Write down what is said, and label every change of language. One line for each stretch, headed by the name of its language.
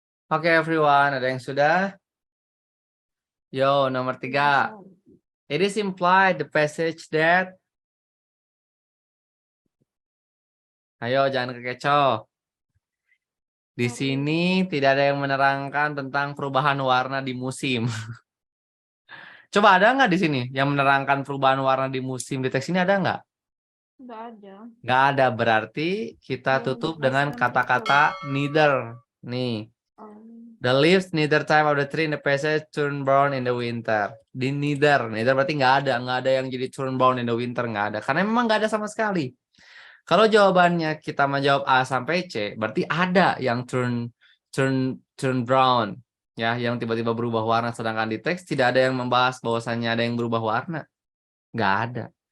Indonesian: Oke everyone, ada yang sudah? Yo, nomor 3.
English: It is implied the passage that.
Indonesian: Ayo, jangan kekecoh. Di sini tidak ada yang menerangkan tentang perubahan warna di musim. Coba ada nggak di sini yang menerangkan perubahan warna di musim? Di teks ini ada nggak? Nggak ada. Nggak ada, berarti kita tutup dengan kata-kata neither. Nih.
English: The leaves neither time of the tree in the passage turn brown in the winter.
Indonesian: Di neither berarti nggak ada yang jadi
English: turn brown in the winter,
Indonesian: nggak ada. Karena memang nggak ada sama sekali. Kalau jawabannya kita menjawab A sampai C, berarti ada yang
English: turn brown,
Indonesian: ya, yang tiba-tiba berubah warna. Sedangkan di teks tidak ada yang membahas bahwasannya ada yang berubah warna, nggak ada.